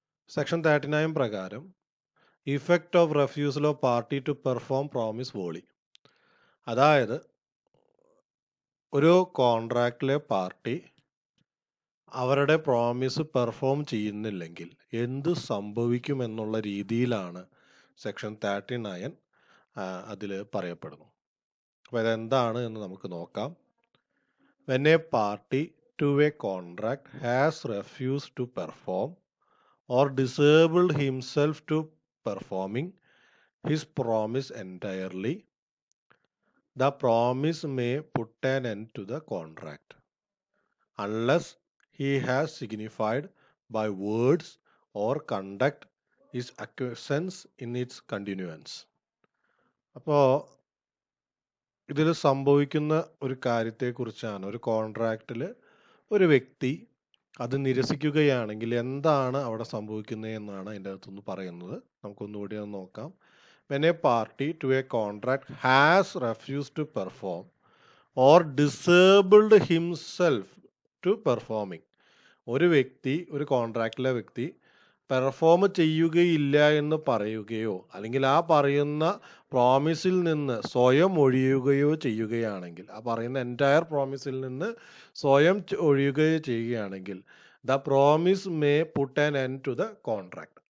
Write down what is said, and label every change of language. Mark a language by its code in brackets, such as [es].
[ml] Section 39 പ്രകാരം [en] effect of refusal of party to perform promise wholly, [ml] അതായത് ഒരു കോൺട്രാക്റ്റിലെ party അവരുടെ പ്രോമിസ് പെർഫോം ചെയ്യുന്നില്ലെങ്കിൽ എന്ത് സംഭവിക്കുമെന്നുള്ള രീതിയിലാണ് സെക്ഷൻ 39 അതിൽ പറയപ്പെടുന്നു. അപ്പോൾ ഇതെന്താണ് എന്ന് നമുക്ക് നോക്കാം. [en] When a party to a contract has refused to perform or disabled himself to performing his promise entirely, the promise may put an end to the contract unless he has signified by words or conduct his acquiescence in its continuance. [ml] അപ്പോൾ ഇതിൽ സംഭവിക്കുന്ന ഒരു കാര്യത്തെക്കുറിച്ചാണ്. ഒരു കോൺട്രാക്റ്റിൽ ഒരു വ്യക്തി അത് നിരസിക്കുകയാണെങ്കിൽ എന്താണ് അവിടെ സംഭവിക്കുന്നത് എന്നാണ് അതിൻ്റെ അകത്തുനിന്ന് പറയുന്നത്. നമുക്കൊന്നുകൂടി ഒന്ന് നോക്കാം. [en] When a party to a contract has refused to perform or disabled himself to performing, [ml] ഒരു വ്യക്തി, ഒരു കോൺട്രാക്റ്റിലെ വ്യക്തി പെർഫോം ചെയ്യുകയില്ല എന്ന് പറയുകയോ അല്ലെങ്കിൽ ആ പറയുന്ന പ്രോമിസിൽ നിന്ന് സ്വയം ഒഴിയുകയോ ചെയ്യുകയാണെങ്കിൽ, ആ പറയുന്ന എൻറ്റയർ പ്രോമിസിൽ നിന്ന് സ്വയം ഒഴിയുകയോ ചെയ്യുകയാണെങ്കിൽ [en] The promise may put an end to the contract.